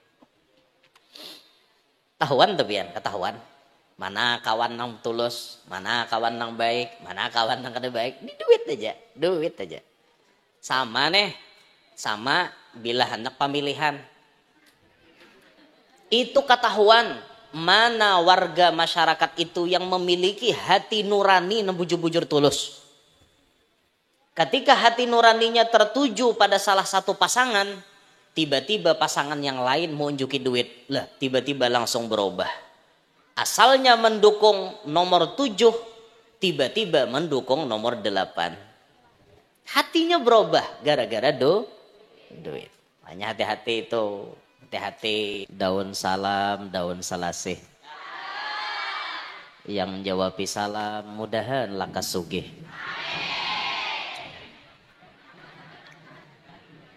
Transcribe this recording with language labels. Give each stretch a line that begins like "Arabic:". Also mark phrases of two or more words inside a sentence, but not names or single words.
Banjar: Tahuan tuh pian, ketahuan. Mana kawan nang tulus, mana kawan nang baik, mana kawan nang kada baik. Ini duit aja. Sama bila hendak pemilihan.
Indonesian: Itu ketahuan mana warga masyarakat itu yang memiliki hati nurani yang bujur-bujur tulus. Ketika hati nuraninya tertuju pada salah satu pasangan, tiba-tiba pasangan yang lain mau unjuki duit. Lah, tiba-tiba langsung berubah. Asalnya mendukung nomor 7, tiba-tiba mendukung nomor 8. Hatinya berubah gara-gara duit. Hanya hati-hati itu.
Banjar: Hati-hati daun salam, daun salasih. Yang menjawabi salam mudahan lakas sugih.